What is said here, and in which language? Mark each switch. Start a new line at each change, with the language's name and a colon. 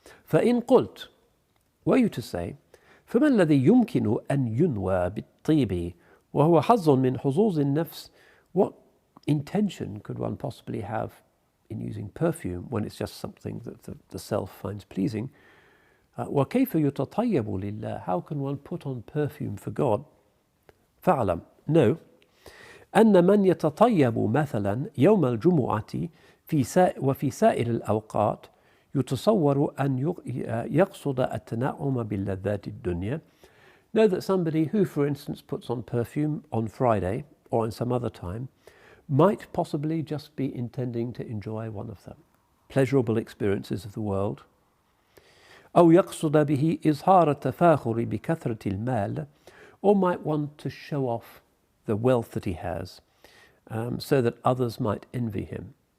Arabic: فإن قلت,
English: were you to say,
Arabic: فما الذي يمكن أن ينوى بالطيب وهو حظ من حظوظ النفس,
English: what intention could one possibly have in using perfume when it's just something that the self finds pleasing?
Arabic: وكيف يتطيب لله,
English: how can one put on perfume for God?
Arabic: فاعلم,
English: know,
Arabic: أن من يتطيب مثلا يوم الجمعة وفي سائر الأوقات يتصور أن يقصد التنعم باللذات الدنيا.
English: Know that somebody who, for instance, puts on perfume on Friday or on some other time might possibly just be intending to enjoy one of the pleasurable experiences of the world.
Arabic: أو يقصد به إظهار التفاخر بكثرة المال,
English: or might want to show off the wealth that he has, so that others might envy him.